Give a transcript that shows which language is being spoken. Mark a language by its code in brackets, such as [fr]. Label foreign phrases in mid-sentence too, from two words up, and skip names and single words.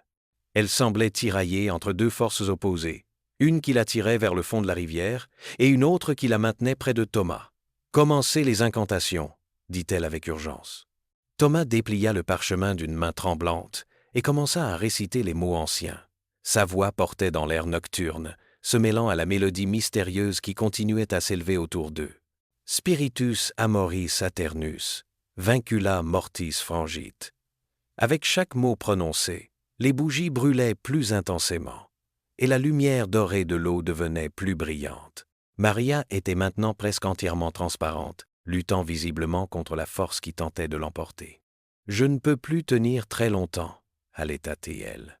[fr] Elle semblait tiraillée entre deux forces opposées, une qui la tirait vers le fond de la rivière et une autre qui la maintenait près de Thomas. « Commencez les incantations, » dit-elle avec urgence. Thomas déplia le parchemin d'une main tremblante et commença à réciter les mots anciens. Sa voix portait dans l'air nocturne, se mêlant à la mélodie mystérieuse qui continuait à s'élever autour d'eux. [la] « Spiritus amoris aternus, vincula mortis frangit. [fr] » Avec chaque mot prononcé, les bougies brûlaient plus intensément, et la lumière dorée de l'eau devenait plus brillante. Maria était maintenant presque entièrement transparente, luttant visiblement contre la force qui tentait de l'emporter. « Je ne peux plus tenir très longtemps », allait tâter-elle.